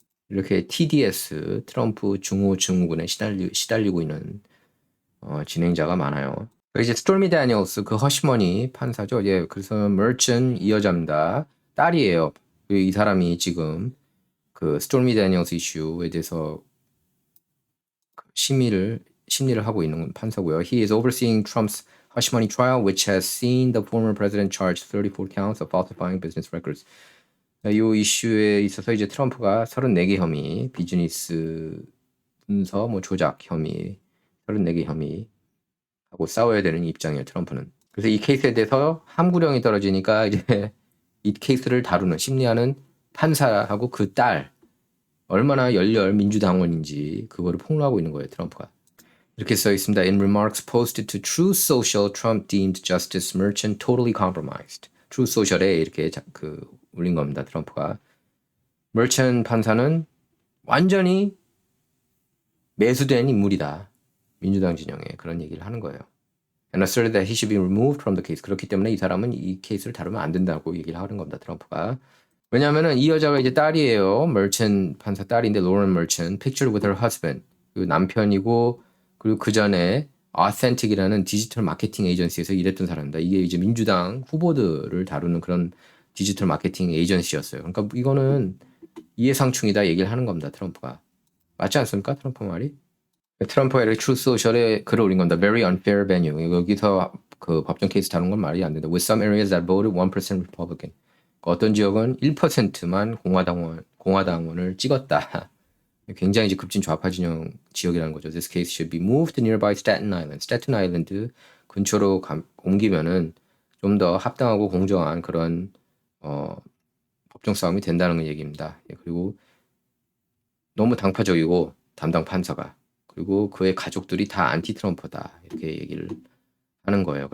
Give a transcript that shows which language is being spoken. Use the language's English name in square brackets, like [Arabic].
[Korean] 이렇게 TDS 트럼프 중호 증후군에 시달리고 있는 진행자가 많아요. 이제 스토미 다니엘스 그 허시머니 판사죠. 예, 그래서 머천 이 여자입니다. 딸이에요. 이 사람이 지금 그 스토미 다니엘스 이슈에 대해서 심리를 하고 있는 판사고요. [English] He is overseeing Trump's hush money trial, which has seen the former president charged 34 counts of falsifying business records. [Korean] 이 이슈에 있어서 이제 트럼프가 34개 혐의, 비즈니스 문서 뭐 조작 혐의, 34개 혐의 하고 싸워야 되는 입장이에요, 트럼프는. 그래서 이 케이스에 대해서 함구령이 떨어지니까 이제 이 케이스를 다루는 심리하는 판사하고 그 딸 얼마나 열렬 민주당원인지 그거를 폭로하고 있는 거예요, 트럼프가. 이렇게 써 있습니다. [English] In remarks posted to Truth Social, Trump deemed Justice Merchan totally compromised. [Korean] Truth Social에 이렇게 올린 겁니다, 트럼프가. Merchan 판사는 완전히 매수된 인물이다. 민주당 진영에 그런 얘기를 하는 거예요. [English] And asserted that he should be removed from the case. [Korean] 그렇기 때문에 이 사람은 이 케이스를 다루면 안 된다고 얘기를 하는 겁니다, 트럼프가. 왜냐하면은 이 여자가 이제 딸이에요. 멀천 판사 딸인데 로런 멀천. [English] Pictured with her husband. [Korean] 그 남편이고 그리고 그 전에 Authentic이라는 디지털 마케팅 에이전시에서 일했던 사람입니다. 이게 이제 민주당 후보들을 다루는 그런 디지털 마케팅 에이전시였어요. 그러니까 이거는 이해상충이다 얘기를 하는 겁니다, 트럼프가. 맞지 않습니까, 트럼프 말이? 트럼프가 이렇게 트루스 소셜에 글을 올린 겁니다. [English] Very unfair venue. [Korean] 여기서 그 법정 케이스 다룬 건 말이 안 된다. [English] With some areas that voted 1% Republican. [Korean] 어떤 지역은 1%만 공화당원을 찍었다. 굉장히 이제 급진 좌파 진영 지역이라는 거죠. [English] This case should be moved to nearby Staten Island. [Korean] 스태튼 아일랜드 근처로 옮기면은 좀 더 합당하고 공정한 그런 법정 싸움이 된다는 얘기입니다. 그리고 너무 당파적이고 담당 판사가 그리고 그의 가족들이 다 안티 트럼프다 이렇게 얘기를 하는 거예요.